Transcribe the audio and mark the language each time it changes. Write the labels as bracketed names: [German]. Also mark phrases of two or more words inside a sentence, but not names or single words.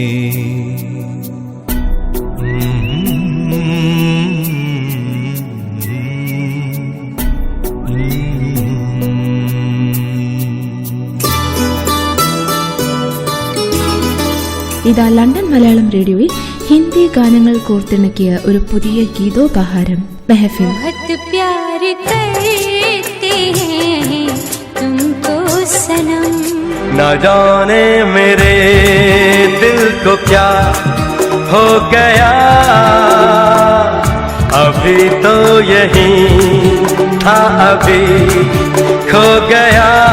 [Malayalam] ഇതാ ലണ്ടൻ മലയാളം റേഡിയോയിൽ ഹിന്ദി ഗാനങ്ങൾ കോർത്തിണക്കിയ ഒരു പുതിയ ഗീതോപഹാരം മെഹഫിൽ. [Hindi] ना जाने मेरे दिल को क्या हो गया, अभी तो यही था अभी खो गया.